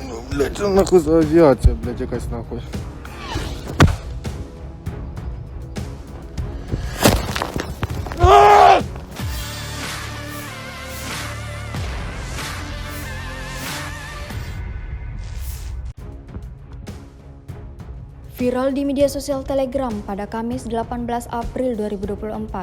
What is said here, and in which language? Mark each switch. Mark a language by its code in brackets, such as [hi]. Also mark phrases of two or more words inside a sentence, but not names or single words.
[ru] Блять, что нахуй за авиация, блять, [uk] якась нахуй. [id] Viral di media sosial Telegram pada Kamis 18 April 2024.